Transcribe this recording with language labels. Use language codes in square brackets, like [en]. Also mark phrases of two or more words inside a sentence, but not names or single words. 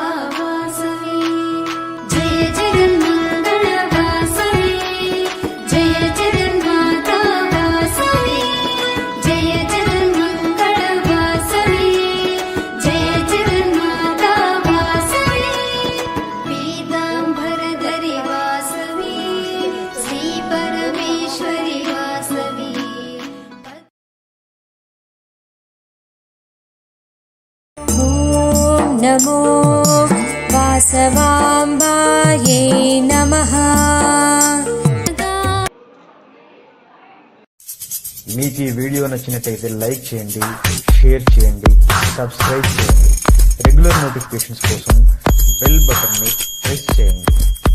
[sa] वासवी जय जगन्मङ्गल वासवी जय जगन्माता वासवी जय जगन्मङ्गल वासवी जय जगन्माता वासवी पीताम्बरधरि वासवी श्री परमेश्वरी वासवी ॐ नमो वासवाम्बायै नमः। [te] మీకు ఈ వీడియో నచ్చినట్టయితే లైక్ చేయండి, షేర్ చేయండి, సబ్స్క్రైబ్ చేయండి. [en] regular notifications [te] కోసం [en] bell buttonni press [te] చేయండి.